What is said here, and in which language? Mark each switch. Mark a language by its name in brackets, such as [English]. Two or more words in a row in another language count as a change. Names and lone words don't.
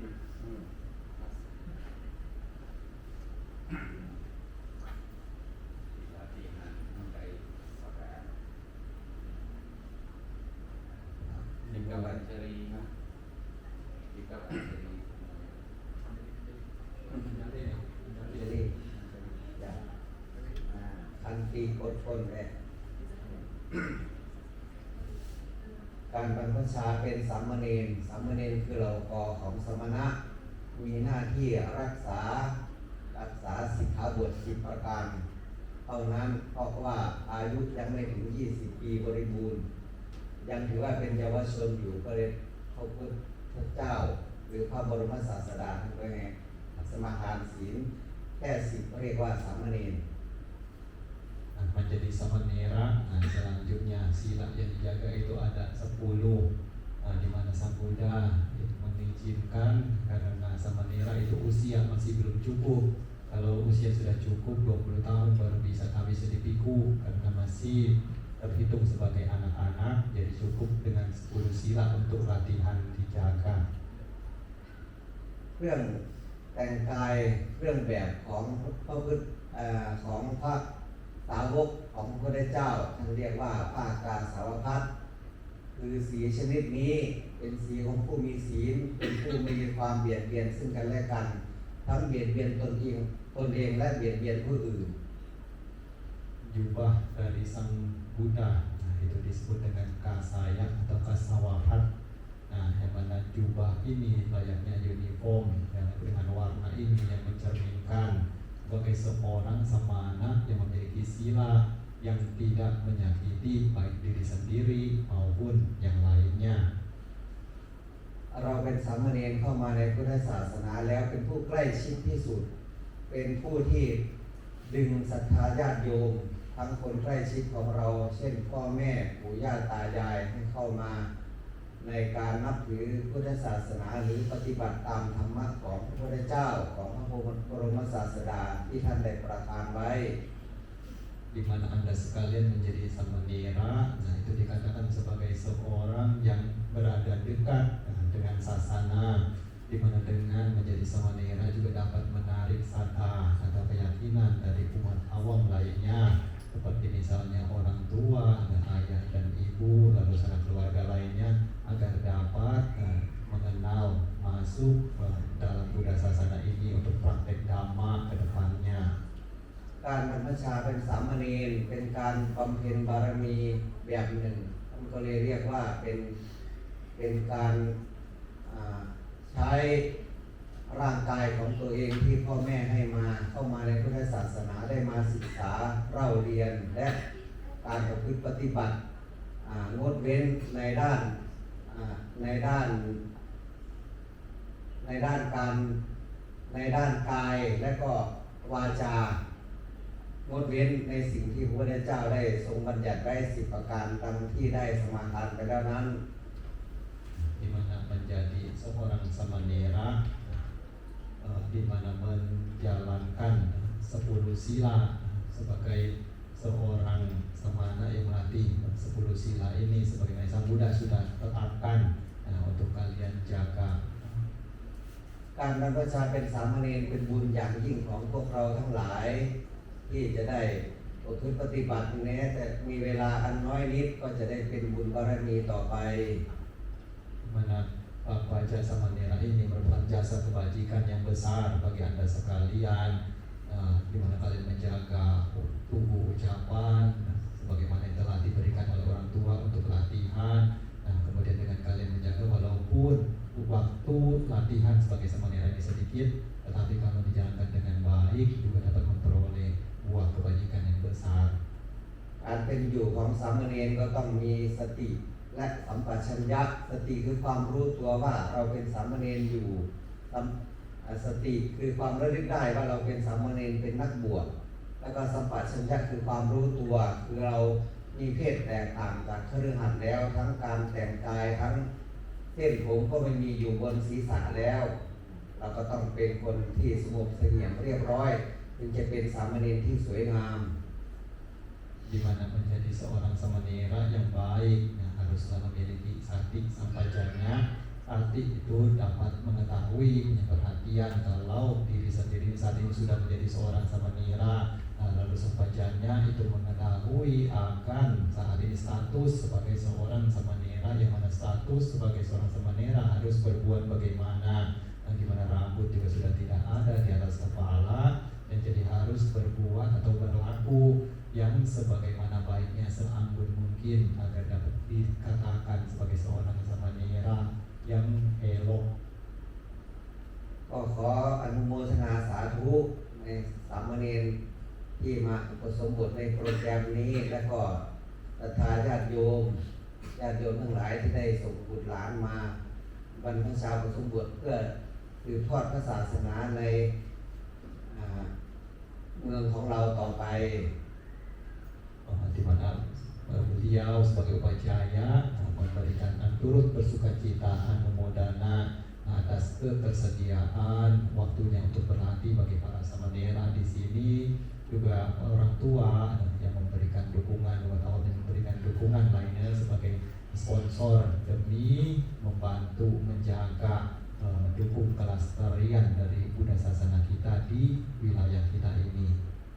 [Indonesian] latihan baik saudara. Jika banceri. Jadi ya. Anti koton ya. [Thai] การบรรพชาเป็นสามเณรคือเรากอของสมณะมีหน้าที่รักษาสิกขาบท10ประการเท่านั้นเพราะว่าอายุยังไม่ถึง20ปีบริบูรณ์ยังถือว่าเป็นเยาวชนอยู่ก็เลยพระพุทธเจ้าหรือพระบรมศาสดาท่านว่าไงสมาทานศีลแค่10เรียกว่าสามเณร [Indonesian] menjadi samanera. Selanjutnya sila yang dijaga itu ada 10, di mana Sang Buddha itu mengizinkan karena samanera itu usia masih belum cukup. Kalau usia sudah cukup 20 tahun baru bisa dipiku karena masih terhitung sebagai anak-anak, jadi cukup dengan 10 sila untuk latihan dijaga. [Thai] เครื่องแต่งกายเครื่องแบบของพระพุทธของพระสาวกของพระพุทธเจ้าท่านเรียกว่าผ้ากาสาวพัสคือสีชนิดนี้เป็นสีของผู้มีศีลเป็นผู้ไม่มีความเบียดเบียนซึ่งกันและกันทั้งเบียดเบียนตนเองและเบียดเบียนผู้อื่น [Indonesian] Jubah dari Sang Buddha, itu disebut dengan kasaya atau kasawapat. Yang mana jubah ini layaknya uniform dengan warna ini yang mencerminkan sebagai seorang samana yang memiliki sila yang tidak menyakiti baik diri sendiri maupun yang lainnya. [Thai] เราเป็นสามเณรเข้ามาในพุทธศาสนาแล้วเป็นผู้ใกล้ชิดที่สุดเป็นผู้ที่ดึงศรัทธาญาติโยมทั้งคนใกล้ชิดของเราเช่นพ่อแม่ปู่ย่าตายายให้เข้ามาในการนับถือพุทธศาสนาหรือปฏิบัติตามธรรมะของพระพุทธเจ้าของพระบรมศาสดาที่ท่านได้ประทานไว้ [Indonesian] Di mana Anda sekalian menjadi samanera, itu dikatakan sebagai seorang yang berada dekat dengan sasana, di mana dengan menjadi samanera juga dapat menarik saddha atau keyakinan dari umat awam lainnya, seperti misalnya orang tua, ada ayah dan ibu, lalu sanak keluarga lainnya, agar dapat mengenal masuk dalam Buddha Sasana ini untuk praktek dhamma ke depannya. [Thai] การบรรพชาเป็นสามเณรเป็นการบำเพ็ญบารมีแบบหนึ่งท่านก็เลยเรียกว่าเป็นการใช้ร่างกายของตัวเองที่พ่อแม่ให้มาเข้ามาในพุทธศาสนาได้มาศึกษาเล่าเรียนและการประพฤติปฏิบัติงดเว้นในด้าน กายและก็วาจางดเว้นในสิ่งที่พระพุทธเจ้าได้ทรงบัญญัติไว้10ประการตามที่ได้สมาทานไปแล้วนั้น [Indonesian] Di mana menjadi seorang samanera, di mana menjalankan 10 sila sebagai seorang samana yang melatih 10 sila ini sebagaimana Sang Buddha sudah tetapkan untuk kalian jaga. [Thai] การบรรพชาเป็นสามเณรเป็นบุญอย่างยิ่งของพวกเราทั้งหลายที่จะได้ประพฤติปฏิบัติแม้แต่มีเวลาอันน้อยนิดก็จะได้เป็นบุญบารมีต่อไป [Indonesian] Mana Pak saja samanera ini merupakan jasa kebajikan yang besar bagi Anda sekalian, di mana kalian menjaga tubuh ucapan sebagaimana yang telah diberikan oleh orang tua untuk latihan. Nah, kemudian dengan kalian menjaga walaupun waktu latihan sebagai samanera ini sedikit, tetapi kalau dijalankan dengan baik juga dapat memperoleh buah kebajikan yang besar. [Thai] การเป็นอยู่ของสามเณรก็ต้องมีสติและสัมปชัญญะสติคือความรู้ตัวว่าเราเป็นสามเณรอยู่สติคือความระลึกได้ว่าเราเป็นสามเณรเป็นนักบวชแล้วก็สัมปชัญญะคือความรู้ตัวคือเรามีเพศแตกต่างจากคฤหัสถ์แล้วทั้งการแต่งกายทั้งเส้นผมก็ไม่มีอยู่บนศีรษะแล้ว เราก็ต้องเป็นคนที่สงบเสงี่ยมเรียบร้อยจึงจะเป็นสามเณรที่สวยงาม [Indonesian] Di mana menjadi seorang samanera yang baik, haruslah memiliki sati sampajanya. Sati itu dapat mengetahui, punya perhatian kalau diri sendiri saat ini sudah menjadi seorang samanera. Lalu sampajanya itu mengetahui akan saat ini status sebagai seorang samanera, yang mana status sebagai seorang samanera harus berbuat bagaimana, di mana rambut juga sudah tidak ada di atas kepala, dan jadi harus berbuat atau berlaku yang sebagaimana baiknya seanggun mungkin agar dapat dikatakan sebagai seorang samanera yang elok. [Thai] ก็ขออนุโมทนาสาธุในสามเณรที่มาอุปสมบทในโปรแกรมนี้และก็ศรัทธาญาติโยมทั้งหลายที่ได้ส่งบุตรหลานมาบรรพชาอุปสมบทเพื่อสืบทอดพระศาสนาในเมืองของเราต่อไป [Indonesian] Di mana beliau sebagai upacara memberikan turut bersukacita memodana atas ketersediaan waktunya untuk berlatih bagi para samanera di sini, juga orang tua yang memberikan dukungan, wartawan yang memberikan dukungan lainnya sebagai sponsor demi membantu menjaga dukung kelestarian dari Buddha Sasana kita di wilayah kita ini.